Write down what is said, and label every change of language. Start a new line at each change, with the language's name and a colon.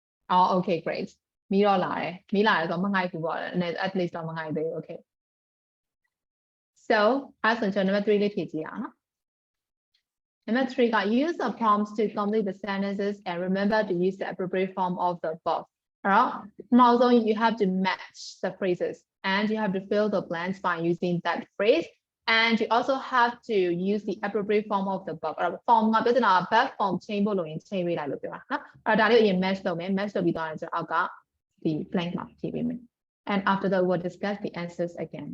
Burmese: อ๋อ okay great မီးတော့လာတယ်မီးလာတယ်ဆိုတော့မငိုက်ဘူးပေါ့ at least တော့မငိုက်သေးဘူး okay so အဲ့ဆိုကျွန်တော် number 3 လေးဖြည့်ကြည့်အောင်နော်
English: Number 3 got use the prompts to complete the sentences and remember to use the appropriate form of the verb. Alright. Also, you have to match the phrases and you have to fill the blanks by using that phrase. And you also have to use the appropriate form of the verb.
Burmese: Form ကပြောချင်တာ verb form change ဖို့လို့ရင် change ပေးလိုက်လို့ပြောတာနော်။အဲ့ဒါလေးကိုအရင် match လုပ်မယ် match လုပ်ပြီးသွားရင်ကျွန်တော်အောက်ကဒီ blank မှာဖြည့်ပေးမယ်
English: And after that we'll discuss the answers again.